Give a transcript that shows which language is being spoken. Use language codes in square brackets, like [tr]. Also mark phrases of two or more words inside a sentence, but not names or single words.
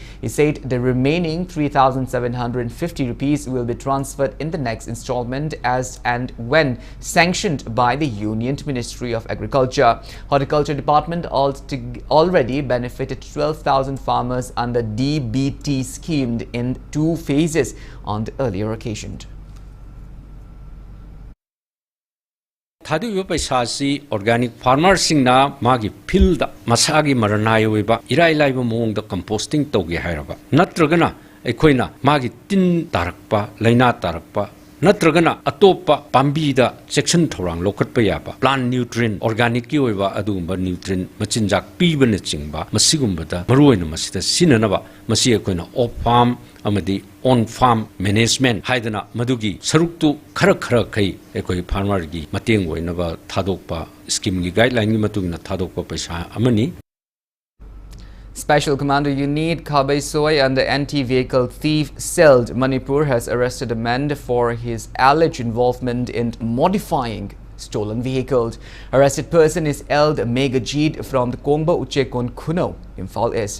[en] He said the remaining 3,750 rupees will be transferred in the next installment as and when sanctioned by the Union Ministry of Agriculture. Horticulture Department already benefited 12,000 farmers under DBT scheme in 2 phases on the earlier occasion. [mni] Thadu paisasi [en] organic farmers [mni] singna magi field masagi maranai oiba irai laiba mong da composting togi hairaba natragana ekoina magi tin tarakpa laina tarakpa natragana atopa pambida section thorang lokat payaba [en] plant nutrient [mni] organic ki oiba adumba nutrient machinjak pibana chingba masigumba da maruina masida sinanaba masi ekoina [en] off farm [mni] amadi [en] on farm management [mni] haidana madugi saruktu khara kai ekoi farmer gi mateng oinaba thadokpa scheme gi guideline gi matungna thadokpa paisa amani. [en] Special Commando Unit Kabaisoi and the anti-vehicle thief cell Manipur has arrested a man for his alleged involvement in modifying stolen vehicles. Arrested person is Eld Megajid from the Kongba Uchekon Kuno, Imphal East.